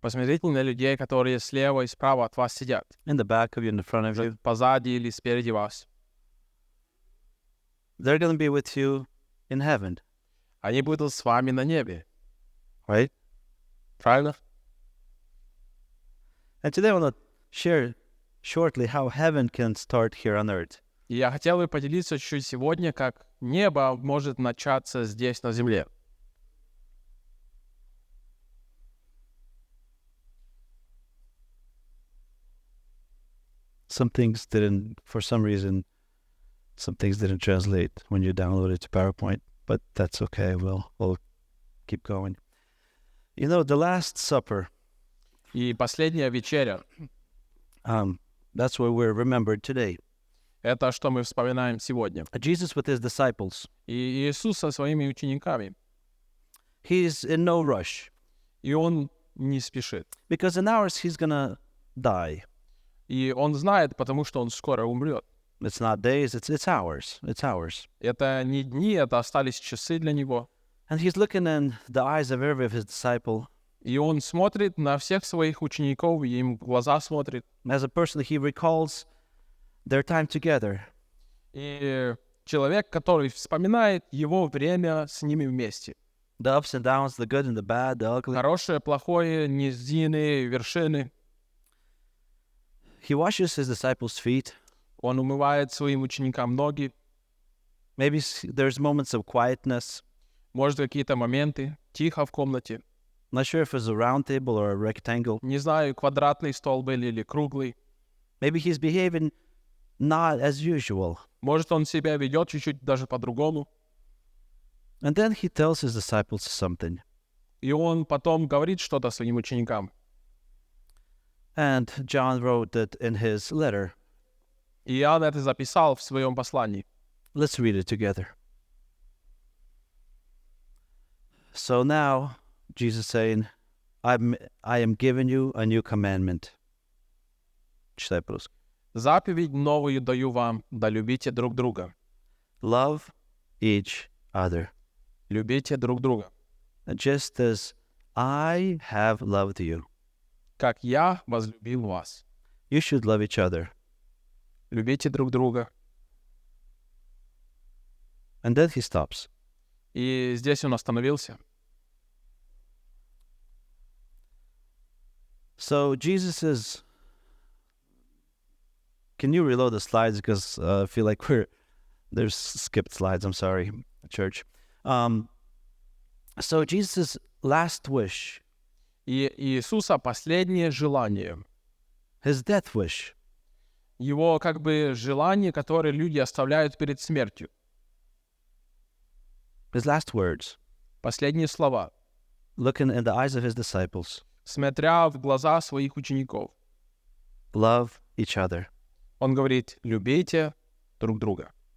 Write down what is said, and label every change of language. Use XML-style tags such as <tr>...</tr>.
<ru>Посмотрите на людей, которые слева и справа от вас сидят.</ru> <en>in the back of you, in the front of you.</en> <ru>Позади или спереди вас.</ru> <en>They're going to be with you in heaven,</en> <ru>Они будут с вами на небе.</ru> <en>right?</en> <ru>Правильно?</ru> <en>And today I want to share shortly how heaven can start here on earth.</en> <ru>И я хотел бы поделиться чуть-чуть сегодня, как небо может начаться здесь, на земле.</ru> <en>Some things didn't, for some reason, some things didn't translate when you download it to PowerPoint, but that's okay. We'll keep going. You know, the Last Supper,</en> <ru>И последняя вечеря</ru> <en>that's what we're remembered today.</en> <ru>— это что мы вспоминаем сегодня.</ru> <en>Jesus with his disciples.</en> <ru>И Иисус со своими учениками.</ru> <en>He's in no rush</en> <ru>И Он не спешит.</ru> <en>because in hours he's going to die.</en> <ru>И Он знает, потому что Он скоро умрет.</ru> <en>It's not days, it's hours. It's hours.</en> <ru>Это не дни, это остались часы для Него.</ru> <en>And he's looking in the eyes of every of his disciple.</en> <ru>И Он смотрит на всех своих учеников, и им в глаза смотрит.</ru> <en>As a person, he recalls their time together.</en> <ru>И человек, который вспоминает его время с ними вместе.</ru> <en>The ups and downs, the good and the bad, the ugly.</en> <ru>Хорошее, плохое, низины, вершины.</ru> <en>He washes his disciples' feet.</en> <ru>Он умывает своим ученикам ноги.</ru> <en>Maybe there's moments of quietness.</en> <ru>Может, какие-то моменты, тихо в комнате.</ru> <en>Not sure if it's a round table or a rectangle.</en> <ru>Не знаю, квадратный стол был или круглый.</ru> <en>Maybe he's behaving not as usual.</en> <ru>Может, он себя ведет чуть-чуть даже по-другому.</ru> <en>And then he tells his disciples something.</en> <ru>И он потом говорит что-то своим ученикам.</ru> <en>And John wrote that in his letter.</en> <ru>И Иоанн это записал в своем послании.</ru> <en>Let's read it together. So now, Jesus saying, I am giving you a new commandment.</en> <ru>Читай по-русски. Заповедь новую даю вам, да любите друг друга.</ru> <en>Love each other.</en> <ru>Любите друг друга.</ru> <en>Just as I have loved you.</en> <ru>Как я возлюбил вас.</ru> <en>You should love each other.</en> <ru>Любите друг друга.</ru> <en>And then he stops.</en> <ru>И здесь он остановился.</ru> <en>So Jesus is... Can you reload the slides? Because I feel like there's skipped slides. I'm sorry, church. So Jesus' last wish.</en> <ru>И Иисуса последнее желание.</ru> <en>His death wish.</en> <ru>Его как бы желание, которое люди оставляют перед смертью.</ru> <en>His last words.</en> <ru>Последние слова.</ru> <en>Looking in the eyes of his disciples.</en> <ru>Смотря в глаза своих учеников.</ru> <en>Love each other.</en> <ru>Он говорит, любите друг друга.</ru>